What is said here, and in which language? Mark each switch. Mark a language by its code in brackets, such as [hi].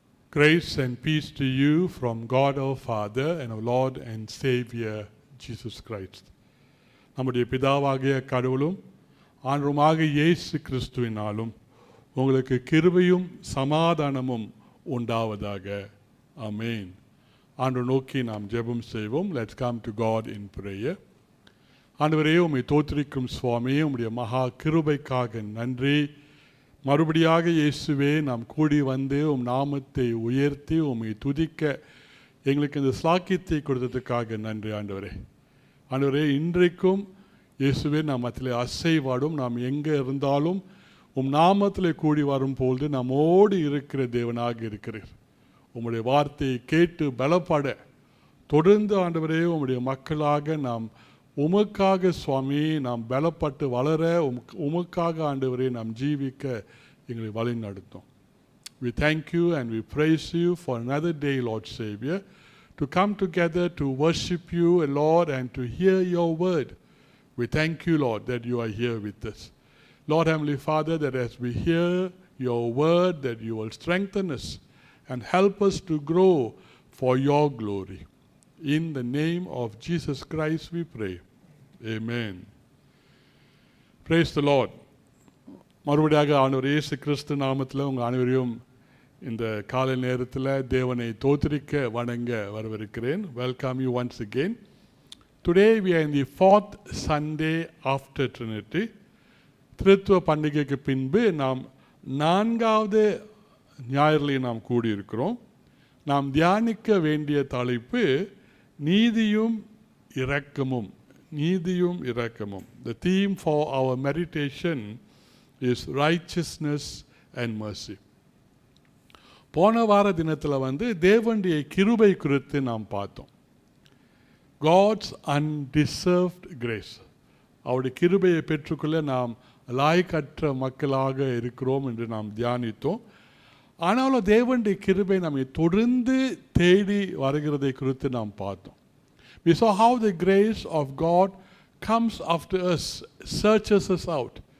[en] Grace and peace to you from God our Father and our Lord and Savior Jesus Christ. [ta] நம்முடைய பிதாவாகிய கடவுளும் ஆண்டவருமாகிய இயேசு கிறிஸ்துவினாலும் உங்களுக்கு கிருபையும் சமாதானமும் உண்டாவதாக. ஆமென். ஆண்டவரை நோக்கி நாம் ஜெபம் செய்வோம். [en] Let's come to God in prayer. [ta] ஆண்டவரே, உம்மை தோத்திரிக்கும் சுவாமி, உம்முடைய மகா கிருபைக்காக நன்றி. மறுபடியாக இயேசுவே, நாம் கூடி வந்து உம் நாமத்தை உயர்த்தி உம்மை துதிக்க எங்களுக்கு இந்த ஸ்லாக்கியத்தை கொடுத்ததுக்காக நன்றி ஆண்டவரே. ஆண்டவரே, இன்றைக்கும் இயேசுவே நாம் மத்தியிலே அசைவாடும், நாம் எங்கே இருந்தாலும் உம் நாமத்தில் கூடி வரும்பொழுது நம்மோடு இருக்கிற தேவனாக இருக்கிறீர். உம்முடைய வார்த்தையை கேட்டு பலப்பட தொடர்ந்து ஆண்டவரே உம்முடைய மக்களாக நாம் உமக்காக சுவாமி நாம் பலப்பட்டு வளர உமக்காக ஆண்டவரே நாம் ஜீவிக்க எங்களை வழி நடத்தும். [en] We thank you and we praise you for another day, Lord Savior, to come together to worship you, Lord, and to hear your word. We thank you, Lord, that you are here with us. Lord, Heavenly Father, that as we hear your word, that you will strengthen us and help us to grow for your glory. In the name of Jesus Christ we pray. Amen. Praise the Lord. [ta] மறுபடியாக ஆண்டவர் இயேசு கிறிஸ்து நாமத்தில் உங்கள் அனைவரையும் இந்த காலை நேரத்தில் தேவனை தோத்திரிக்க வணங்க வரவிருக்கிறேன். [en] Welcome you once again. Today we are in the 4th Sunday after Trinity. [ta] திருத்துவ பண்டிகைக்கு பின்பு நாம் 4வது ஞாயிறிலே நாம் கூடியிருக்கிறோம். நாம் தியானிக்க வேண்டிய தலைப்பு நீதியும் இரக்கமும். நீதியும் இரக்கமும். [en] The theme for our meditation is righteousness and mercy. [ta] போன வார தினத்தில் தேவனுடைய கிருபை குறித்து நாம் பார்த்தோம். [en] God's undeserved grace. [ta] அவருடைய கிருபையை பெற்றுக்கொள்ள நாம் லாயக்கற்ற மக்களாக இருக்கிறோம் என்று நாம் தியானித்தோம். ஆனாலும் தேவனுடைய கிருபை நம்மை தொடர்ந்து தேடி வருகிறதை குறித்து நாம் பார்த்தோம். [en] We saw how the grace of God comes after us, searches us out.